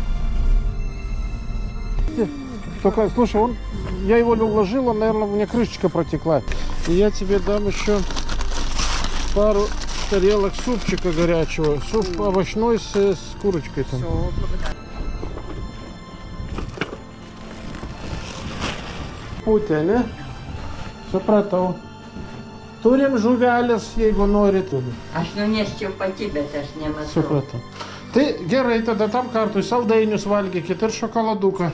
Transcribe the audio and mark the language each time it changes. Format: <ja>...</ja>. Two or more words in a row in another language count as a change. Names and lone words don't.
<ru>Только, слушай, я его уложил, он, наверное, у меня крышечка протекла. И я тебе дам еще пару тарелок супчика горячего. Суп овощной с курочкой там. Все, благодарю.</ru> <lt>Putė, ne? Supratau. Turim žuvelės, jeigu norit. Aš nuneščiau pati, bet aš nematau. Supratau. Tai gerai, tada tam kartui saldainius valgykit ir šokoladuką.</lt>